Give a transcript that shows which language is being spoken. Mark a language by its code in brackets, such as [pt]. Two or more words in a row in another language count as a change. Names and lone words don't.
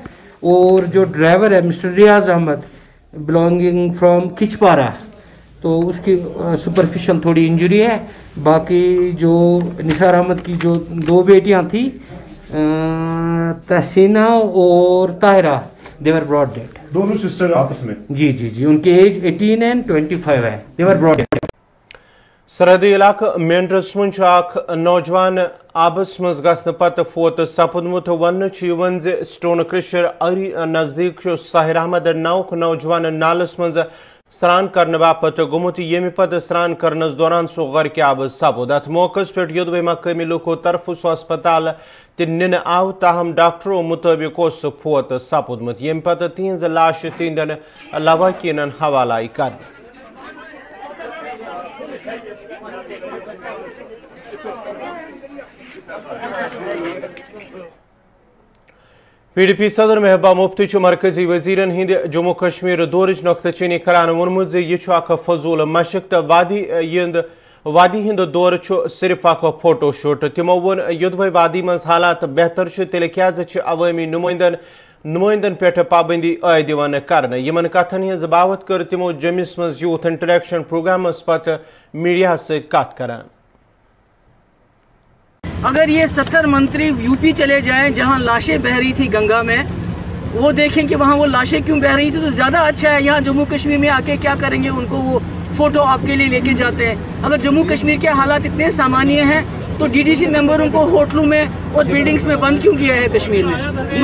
[hi] और जो ड्राइवर है मिस्टर रियाज अहमद [en] belonging from [hi] किचपारा, तो उसकी सुपरफिशियल थोड़ी इंजरी है। बाकी जो निसार अहमद की जो 2 बेटियां थी तहसीना और ताहिरा, [en] they were brought dead. [hi] दोनों सिस्टर आपस में? जी जी जी, उनकी एज 18 एंड 25 है, [en] they were brought dead. [ks] सरहदी इलाक मेंढरस मज नौजवान आबस मज गसन पत फोत सपुदमुत वन स्टोन क्रशर अरी नजदीक साहिर अहमद नाउक नौजवान नालस मज स्नान करने बापत गुमुत ये पद स्नान करनस दौरान सो गर के आब सपुद। अत मौके पर योदवे मकामी लुको तरफ सो अस्पताल तिन आव। ताहम डॉक्टरों मुताबिक फोत सपुदमुत ये पत तिहज लाश तिंदन लवाकिन हवाला कर। PDP सदर महबूबा मुफ्ती मरकजी वजीरन हिंद जम्मू कश्मीर दौरच नुक्ता चीनी करान वोनमुत यह फजूल मशक तो वादी हिंद दौर सिर्फ [en] photo shoot. [ks] तिमो वोन योदवे वादी मज हालात बेहतर तेल क्या अवामी नुमाइंदन पे पाबंदी आय दिवान कर। यमन कथन हज बावत कर तिमो जमिस मज [en] youth interaction programs [ks] पत मीडिया सत कत करान। [hi] अगर ये 70 मंत्री यूपी चले जाएं जहां लाशें बह रही थी गंगा में, वो देखें कि वहां वो लाशें क्यों बह रही थी, तो ज़्यादा अच्छा है। यहाँ जम्मू कश्मीर में आके क्या करेंगे, उनको वो फ़ोटो आपके लिए लेके जाते हैं। अगर जम्मू कश्मीर के हालात इतने सामान्य हैं तो डीडीसी मेंबरों को होटलों में और बिल्डिंग्स में बंद क्यों किया है कश्मीर में?